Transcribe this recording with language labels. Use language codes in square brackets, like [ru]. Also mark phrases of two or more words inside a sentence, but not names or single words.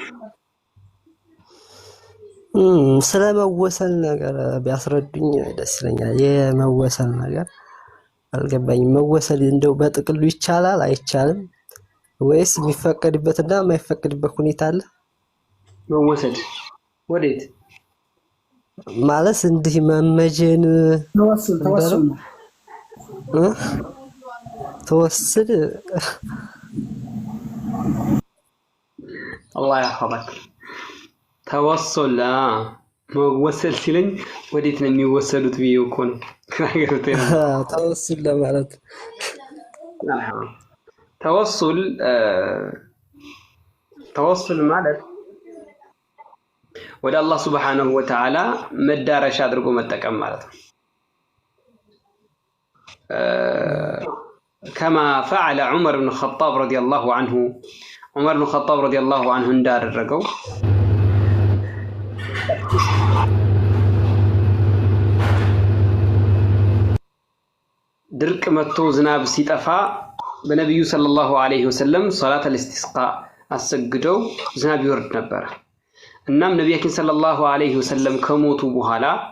[am] ስለ መወሰል ነገር ቢያስረዱኝ ደስ ይለኛል። የመወሰል ነገር አልገባኝም። መወሰል እንደው በጥቅሉ ይቻላል አይቻልም ወይስ የሚፈቀድበትና የማይፈቀድበት ሁኔታ አለ? መወሰድ ወዴት ማለት እንዲህ መመጀን ተወስል [ar] الله يحفظك። [am] ተወሰለ መወሰል ሲለኝ ወዴት ነው የሚወሰዱት ብዬው እኮ ነው። ተወስል ለማለት ተወሱል ማለት ወደ አላህ [ar] سبحانه وتعالى [am] መዳረሻ አድርጎ መጠቀም ማለት ነው። [ar] كما فعل عمر بن الخطاب رضي الله عنه. عمر بن الخطاب رضي الله عنه [am] እንዳደረገው ድርቅ መጥቶ ዝናብ ሲጠፋ በነብዩ [ar] صلى الله عليه وسلم صلاة الاستسقاء [am] አሰግደው ዝናብ ይወርድ ነበር። እናም ነብያችን [ar] صلى الله عليه وسلم [am] ከሞቱ በኋላ